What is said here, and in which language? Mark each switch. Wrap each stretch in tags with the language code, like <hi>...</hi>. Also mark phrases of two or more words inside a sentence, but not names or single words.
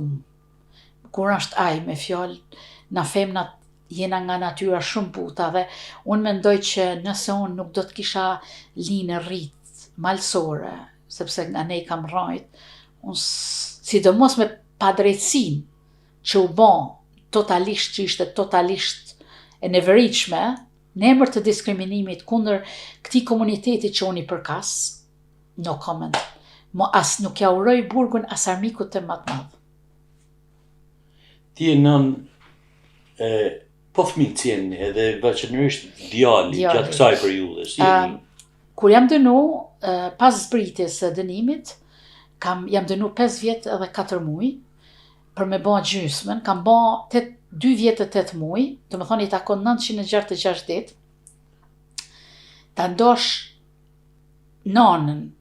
<sq>Kur është aj me fjalë, na femnat jena nga natyra shumë buta dhe unë mendoj që nëse unë nuk do të kisha linë rrit malsore, sepse nga ne i kam rrajt, unë sidomos me padrejtësin që u bon totalisht që ishte totalisht e neveritshme, në emër të diskriminimit kundër këtij komuniteti që unë i përkas,</sq> <en>no comment.</en> <sq>As nuk ja uroj burgun as armikut të më të madh. Ti e nën po fëmijë cjeni edhe veçanërisht djali gjatë kësaj periudhe, si jeni? Kur jam dënu, pas zbritjes së dënimit, jam dënu 5 vjet edhe 4 muaj, për me ba gjysmën, kam ba 2 vjetë 8 muaj, do më thonë i takon 966 ditë, ta ndosh nanën</sq>